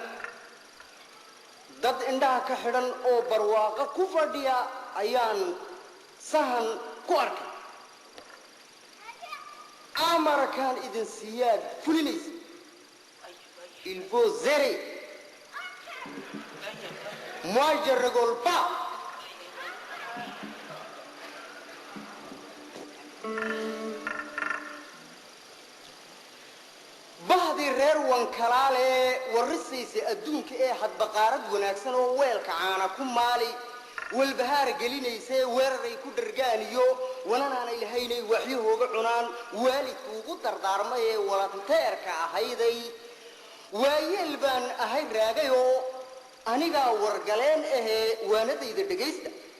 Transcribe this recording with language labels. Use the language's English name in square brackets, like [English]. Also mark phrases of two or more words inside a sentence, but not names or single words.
[Somali] dad indhaha ka xidhan oo barwaaqo ku fadhiya ayaan sahan ku arkay amarkaan idin siiyaad fulinaysa [French] il faut zérer moi je rigole pas [Somali] bahdi reer wankalaale warrisaysa adduunka ee hadbaqaarad wanaagsan oo weelka caana ku maali walbahaar gelinaysa weeraray ku dhargaan iyo wananaanay lahaynay waxyahooga cunaan waalidku ugu dardaarmay ee walanteerka ahayday waayeel baan ahay raagay oo anigaa wargaleen ahee waanadayda dhegaysta